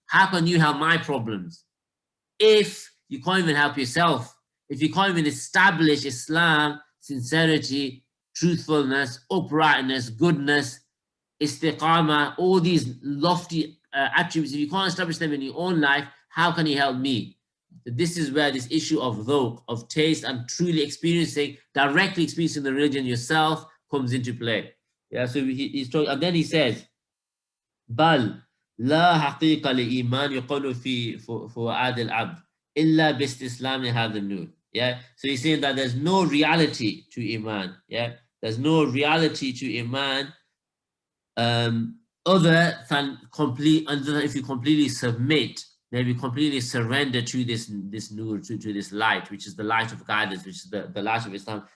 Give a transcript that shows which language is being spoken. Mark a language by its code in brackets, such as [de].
[en] How can you help my problems? If you can't even help yourself, if you can't even establish Islam, sincerity, truthfulness, uprightness, goodness, istiqamah, all these lofty attributes, if you can't establish them in your own life, how can you help me? So this is where this issue of dhawq, of taste, and truly directly experiencing the religion yourself comes into play. [ar] Yeah, so he's talking, and then he says, بل لا حقيقة لإيمان يقول في فؤاد العبد إلا باستسلام هذا النور. [en] Yeah, so he's saying that there's no reality to Iman. Yeah, there's no reality to Iman other than if you completely submit, then you completely surrender to this nur, to this light, which is the light of guidance, which is the light of Islam.